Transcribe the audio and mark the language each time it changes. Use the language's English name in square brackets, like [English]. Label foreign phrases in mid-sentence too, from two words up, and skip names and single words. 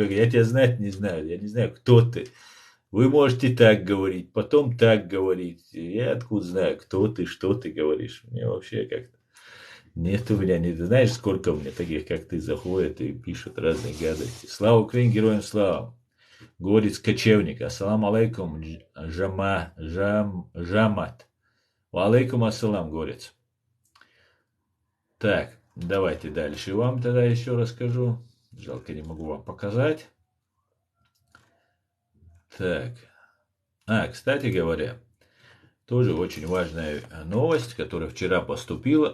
[Russian] Я тебя знать не знаю. Я не знаю, кто ты. Вы можете так говорить, потом так говорить. Я откуда знаю, кто ты, что ты говоришь. Мне вообще как-то... Нет у меня, не знаешь, сколько у меня таких, как ты, заходят и пишут разные гадости. Слава Украине, героям слава. Горец кочевник. [Arabic] السلام عليكم، جماعة. وعليكم السلام, горец. [Russian] Так, давайте дальше вам тогда еще расскажу. Жалко, не могу вам показать. Так. Кстати говоря, тоже очень важная новость, которая вчера поступила.